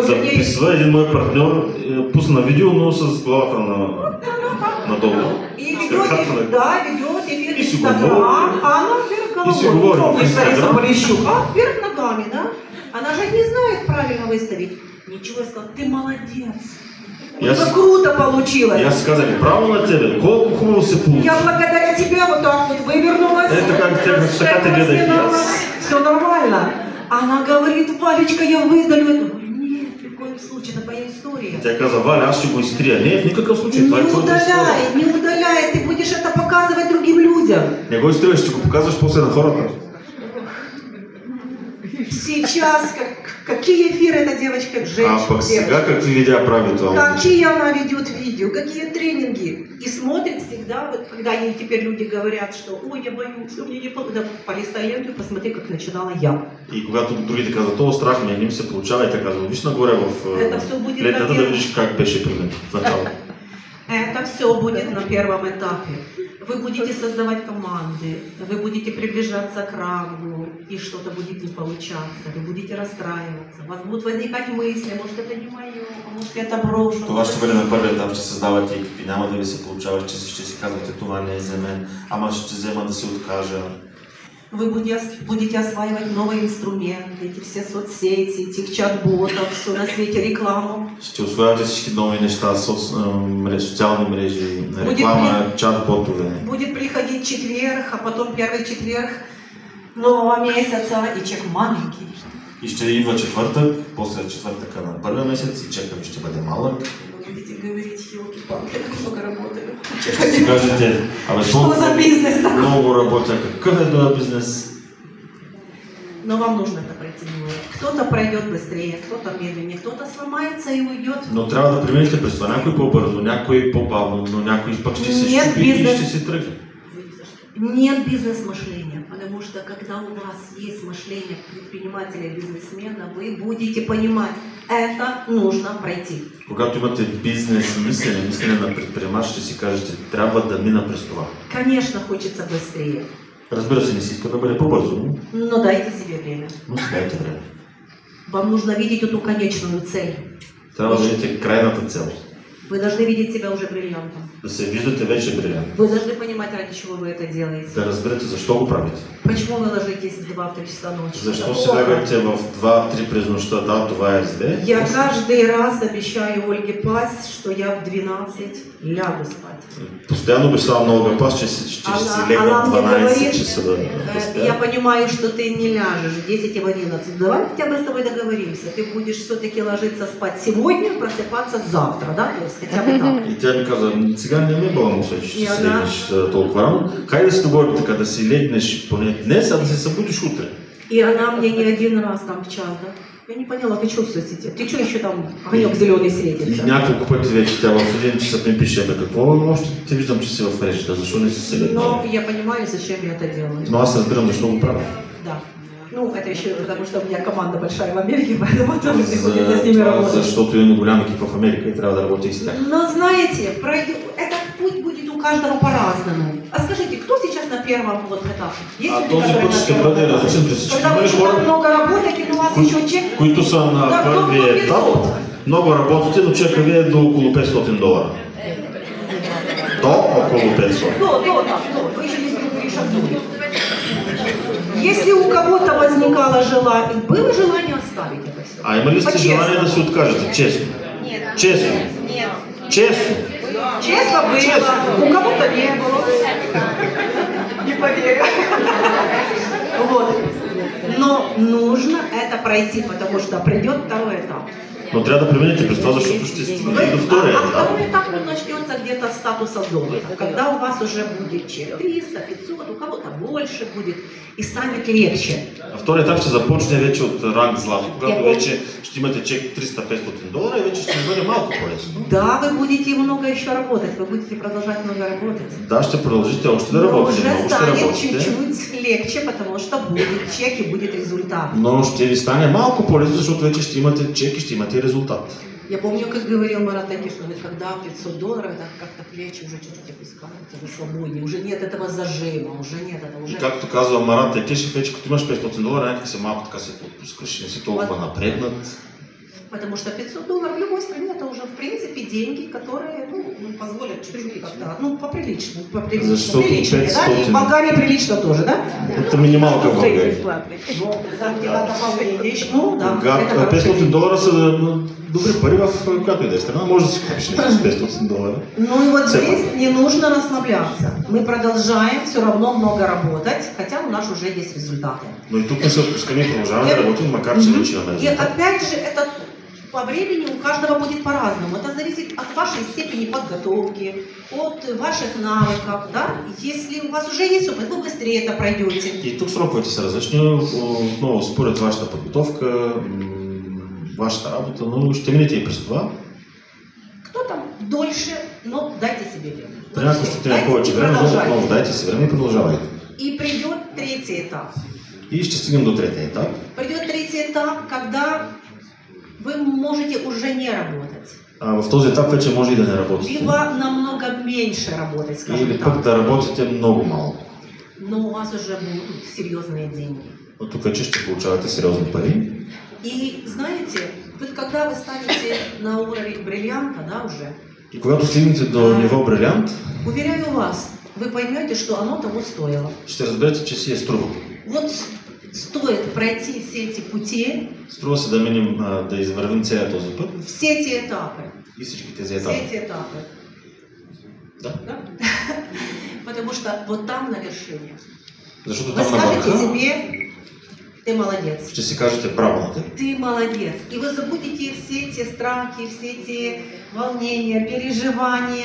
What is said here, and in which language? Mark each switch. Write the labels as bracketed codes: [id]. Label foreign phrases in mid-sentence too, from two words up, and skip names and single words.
[bg] записва, един мой партньор пусна видео, но с главата надолу. [ru] И ведет, да, ведет эфир И в [bg] си [ru] Инстаграм, [bg] говори. [ru] а она вверх [bg] И си [ru] головой. [bg] говори в [ru] Помнишь Лариса [bg] Инстаграм? [ru] Полищук? А, вверх ногами, да? Она же не знает правильно выставить. Ничего, я сказала, ты молодец. Я Это с- круто получилось. [bg] И аз си казах, браво на тебе, колко хубаво се получи. [ru] Я благодаря тебе вот так вот вывернулась. Это как [bg] те- така те гледах и аз. [ru] Все нормально. Она говорит, Валечка, я выдалю это. Говорю, нет, ни в коем случае, это твоя история. [bg] Тя каза, Валя, аз ще го изтрия. Не, в никакъв случай, [ru] Не [bg] това е твоята история. [ru] удаляй, не удаляй, ты будешь это показывать другим людям. [bg] Не го изтриваш, ще го показваш после на хората. [ru] Сейчас, какие эфиры эта девочка, [bg] А [ru] женщина, [bg] пък сега какви видеа прави това? [ru] какие она ведет видео, какие тренинги. И смотрит всегда, вот когда ей теперь люди говорят, что ой, я боюсь, что мне не получится, да, полистай ленту и посмотри, как начинала я. [bg] И когато другите казват, о, страх ми, не ми се получава, и така казват, виж нагоре в [ru] Это все будет [bg] лентата [ru] на [bg] да [ru] первом- [bg] видиш как беше при мен в началото. [ru] Это все будет на первом этапе. Вы будете создавать команды, вы будете приближаться к рангу, и что-то будет не получаться, вы будете расстраиваться, у вас будут возникать мысли, может это не мое, а может я это брошу. [bg] Това ще бъде на първия етап, ще създавате екипи, няма да ви се получава, ще си казвате, това не е за мен, ама ще взема да се откажа. [ru] Вы будете осваивать новые инструменты, эти все соцсети, этих чат-ботов, все на свете, рекламу. [bg] Ще усвоявате всички нови неща, социални мрежи, реклама, чат-ботове. [ru] Будет приходить четверг, а потом первый четверг нового месяца, и чек маленький. [bg] И ще идва четвъртък, после четвъртъка на първия месец и чекът ще бъде малък. [ru] Вы будете говорить, елки-палки, как много работаю. [bg] Ще кажете, абе, [ru] Что за бизнес такой? [bg] много работя, какъв е този бизнес? [ru] Но вам нужно это пройти. Кто-то пройдет быстрее, кто-то медленнее, кто-то сломается и уйдет. [bg] Но трябва да преминете през това. Някой по-бързо, някой по-бавно, но някой пък ще се [ru] Нет [bg] щупи и [ru] бизнес. [bg] ще се тръгне. [ru] Нет бизнес-мышления, потому что когда у вас есть мышление предпринимателя и бизнесмена, вы будете понимать, это нужно пройти. [bg] Когато имате бизнес мислене на предприемач, ще си кажете, трябва да мина през това. [ru] Конечно, хочется быстрее, [bg] Разбира се, не си иска да бъде по-бързо, [ru] но дайте себе время. [bg] но си дайте време. [ru] Вам нужно видеть эту конечную цель. [bg] Трябва да видите крайната цел. [ru] Вы должны видеть себя уже бриллиантом. [bg] Да се виждате вече брилянт. [ru] Вы должны понимать, ради чего вы это делаете. [bg] Да разберете защо го правите. [ru] Почему вы ложитесь в 2-3 часа ночи? [bg] Защо [ru] Это [bg] се [ru] плохо. [bg] лягате в 2-3 през нощта? Да, това е зле. [ru] Я каждый раз обещаю Ольге Пась, что я в 12 лягу спать. [bg] Постоянно обещавам на Олга Пас, че ще си легна [ru] Она [bg] в [ru] мне [bg] 12 [ru] говорит, [bg] часа да [ru] я [bg] спя. [ru] понимаю, что ты не ляжешь в 10 и в 11. Давай хотя бы с тобой договоримся. Ты будешь все-таки ложиться спать сегодня, просыпаться завтра, да? То есть хотя бы так. [bg] И тя ми каза, сега не ми е балансово, че ще [ru] И [bg] си [ru] она- [bg] легнеш толкова рано. Хайде да се договорим така, да си легнеш поне днес, а да се събудиш утре. [ru] И она мне не один раз там в час, да? Я не поняла, ты что в соцсетях? Ты что еще там огонек зеленый светится? [bg] Няколко пъти вече тя в един часът ми пише, какво още те виждам, че си в мрежата, защо не си селен? [ru] Но я понимаю, зачем я это делаю. [bg] Но аз разбирам защо го правя. [ru] Да. Ну, это еще потому, что у меня команда большая в Америке, поэтому тоже приходится с ними работать. [bg] Защото имаме голям екип в Америка и трябва да работя и с тях. [ru] Но знаете, этот путь будет у каждого по-разному. А скажите, кто сейчас на первом вот этапе? Есть [bg] А [ru] люди, [bg] този [ru] которые [bg] път [ru] на [bg] ще [ru] первом [bg] бъде [ru] этапе? [bg] различен при всички. [ru] Когда вы [bg] Има [ru] еще [bg] хора, [ru] так много работаете, но у вас еще чек... [bg] които са на [ru] Да, [bg] първия [ru] до [bg] етап, [ru] 500. [bg] много работите, но чека ви е до около $500. До около 500. [ru] Вы еще не перешагнули. Если у кого-то возникало желание, было желание оставить это все? [bg] А има ли сте желание да се откажете? [ru] Честно. Нет. Честно. Нет. Честно. Честно было. У кого-то не было. Не поверю. Вот. Но нужно это пройти, потому что придет второй этап. [bg] Но трябва да преминете през това, защото ще стигнете до втория етап. [ru] Второй этап он начнется где-то с статуса золота, когда у вас уже будет чек 300, 500, у кого-то больше будет и станет легче. [bg] А втория етап ще започне вече от ранг злато, когато вече ще имате чек $300-500 и вече ще бъде малко по-лесно. [ru] Да, вы будете много еще работать, вы будете продолжать много работать. [bg] Да, ще продължите още да [ru] Но [bg] работите, [ru] уже [bg] много ще [ru] станет [bg] работите. [ru] чуть-чуть легче, потому что будет чек и будет результат. [bg] Но ще ви стане малко по-лесно, защото вече ще имате чек и ще имате резултат. [ru] Я помню, как говорил Марат Такиш, что когда $500, это как-то плечи уже чуть-чуть опускаются, вы свободнее, уже нет этого зажима, уже нет этого, уже... [bg] И както казва Марат Такиш, вече като имаш $500, някак се малко така се отпускаш, не си толкова напрегнат. [ru] Потому что $500 в любой стране это уже в принципе деньги, которые позволят чуть-чуть как-то, поприлично, [bg] Защото [ru] прилично, да? [bg] 500. [ru] И в Болгарии прилично тоже, да? Это минималка в България. Ну, там дела вещь, ну да. [bg] $500 са добри пари в която и да е страна, може да си купиш нещо с $500. [ru] Ну и вот здесь не нужно расслабляться. Мы продолжаем все равно много работать, хотя у нас уже есть результаты. [bg] Но и тук не се отпускаме и продължаваме да работим, макар че вече имаме [ru] И [bg] резултат. [ru] опять же, это по времени у каждого будет по-разному. Это зависит от вашей степени подготовки, от ваших навыков, да? Если у вас уже есть опыт, вы быстрее это пройдете. [bg] И тук сроковете са различни, отново според вашата подготовка, вашата работа, но ще минете и през това. [ru] Кто-то дольше, но дайте себе время. [bg] При някой ще трябва повече време, но отново дайте си време и продължавайте. [ru] И придет третий этап. [bg] И ще стигнем до третия етап. [ru] Придет третий этап, когда вы можете уже не работать. [bg] А в този етап вече може и да не работите. [ru] Либо намного меньше работать, скажем [bg] Или [ru] так. [bg] пък да работите много малко. [ru] Но у вас уже будут серьезные деньги. [bg] Но тук вече ще получавате сериозни пари. [ru] И знаете, вот когда вы станете на уровень бриллианта, да, уже, [bg] И когато стигнете до ниво брилянт, [ru] уверяю вас, вы поймете, что оно того стоило. [bg] ще разберете, че си е струва. [ru] Вот стоит пройти все эти пути, [bg] Струва се да минем, да извървим целият този път [ru] все эти этапы. [bg] и всички тези [ru] Все [bg] етапи. [ru] эти этапы. Да. Да? Потому что вот там на вершине [bg] Защото [ru] вы [bg] там на [ru] скажете [bg] върха [ru] себе, ты молодец. [bg] ще си кажете браво на теб. [ru] Ты молодец. И вы забудете все эти страхи, все эти волнения, переживания.